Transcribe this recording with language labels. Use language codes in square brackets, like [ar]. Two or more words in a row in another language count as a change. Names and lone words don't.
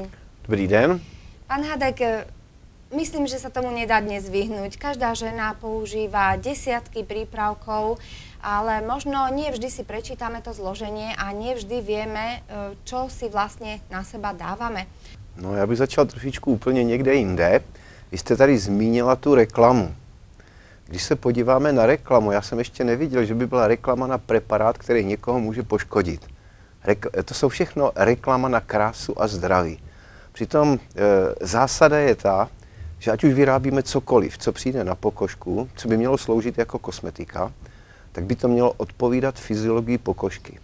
[cs] Dobrý den. [sk] Pán Hádek, myslím, že sa tomu nedá dnes vyhnúť. Každá žena používa desiatky prípravkov, ale možno nie vždy si prečítame to zloženie a nie vždy vieme, čo si vlastně na seba dáváme. [cs] No, já bych začal trošičku úplně někde jinde. Vy jste tady zmínila tu reklamu. Když se podíváme na reklamu, já jsem ještě neviděl, že by byla reklama na preparát, který někoho může poškodit. To jsou všechno reklama na krásu a zdraví. Přitom zásada je ta, že ať už vyrábíme cokoliv, co přijde na pokožku, co by mělo sloužit jako kosmetika, tak by to mělo odpovídat fyziologii pokožky.